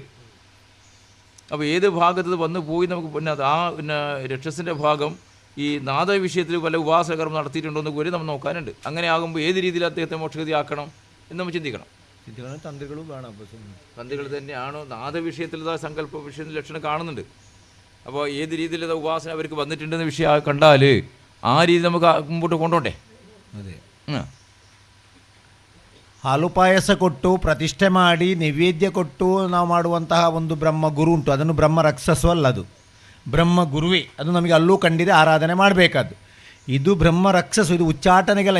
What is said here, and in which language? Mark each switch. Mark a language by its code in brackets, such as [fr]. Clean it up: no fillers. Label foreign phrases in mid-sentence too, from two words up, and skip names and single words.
[ml] അപ്പോൾ ഏത് ഭാഗത്ത് വന്നു പോയി നമുക്ക് പിന്നെ ആ പിന്നെ രക്ഷസിൻ്റെ ഭാഗം ഈ നാദ വിഷയത്തിൽ വല്ല ഉപാസകർമ്മം നടത്തിയിട്ടുണ്ടോ എന്ന് കൂടി നമ്മൾ നോക്കാനുണ്ട്. അങ്ങനെ ആകുമ്പോൾ ഏത് രീതിയിൽ അദ്ദേഹത്തെ മോക്ഷഗതി ആക്കണം എന്ന് നമ്മൾ ചിന്തിക്കണം. തന്ത്രികളും വേണം. തന്ത്രികൾ തന്നെയാണോ നാദ വിഷയത്തിൽ സങ്കല്പ വിഷയത്തിൽ ലക്ഷണം കാണുന്നുണ്ട്. അപ്പോൾ ഏത് രീതിയിൽ ഉപാസന അവർക്ക് വന്നിട്ടുണ്ടെന്ന വിഷയം കണ്ടാൽ ആ രീതി നമുക്ക് മുമ്പോട്ട് കൊണ്ടോട്ടെ. [kn] ಅದೇ ಹಾಲು ಪಾಯಸ ಕೊಟ್ಟು ಪ್ರತಿಷ್ಠೆ ಮಾಡಿ ನೈವೇದ್ಯ ಕೊಟ್ಟು ನಾವು ಮಾಡುವಂತಹ ಒಂದು ಬ್ರಹ್ಮಗುರು ಉಂಟು, ಅದನ್ನು ಬ್ರಹ್ಮ ರಕ್ಷಸು ಅಲ್ಲ, ಅದು ಬ್ರಹ್ಮ ಗುರುವೇ. ಅದು ನಮಗೆ ಅಲ್ಲೂ ಕಂಡಿದೆ, ಆರಾಧನೆ ಮಾಡಬೇಕಾದ್ದು. ಇದು ಬ್ರಹ್ಮ ರಕ್ಷಸು, ಇದು ಉಚ್ಚಾಟನೆಗೆಲ್ಲ.